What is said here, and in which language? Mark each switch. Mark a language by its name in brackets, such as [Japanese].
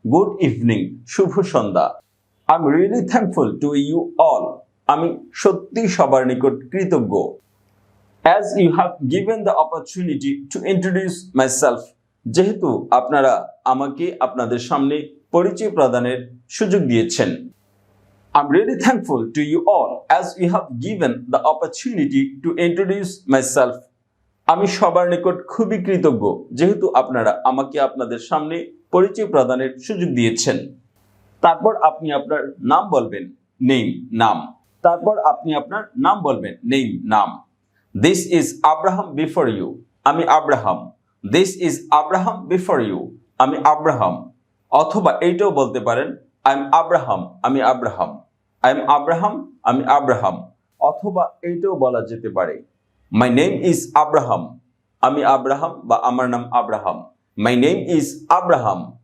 [English] good evening, [Bangla] Shubho Sandhya. [English] I am really thankful to you all. [Bangla] আমি সত্যি সবার নিকট কৃতজ্ঞ। [English] As you have given the opportunity to introduce myself, [Bangla] যেহেতু আপনারা আমাকে আপনাদের সামনে পরিচয় প্রদানের সুযোগ দিয়েছেন। [English] I'm really thankful to you all as you have given the opportunity to introduce myself. [Bangla] আমি সবার নিকট খুবই কৃতজ্ঞ, যেহেতু আপনারা আমাকে আপনাদের সামনে পরিচয় প্রদানের সুযোগ দিয়েছেন। তারপর আপনি আপনার নাম বলবেন, নেম, নাম। তারপর আপনি আপনার নাম বলবেন, নেম, নাম। [English] This is Abraham before you. [Bangla] আমি Abraham. [English] This is Abraham before you. [Bangla] আমি আব্রাহাম। অথবা এইটাও বলতে পারেন, [English] I am Abraham. [Bangla] আমি আব্রাহাম। I am Abraham. আমি আব্রাহাম। অথবা এইটাও বলা যেতে পারে, [English] My name is Abraham. [Bangla] আমি আব্রাহাম বা আমার নাম Abraham. [English] My name is Abraham.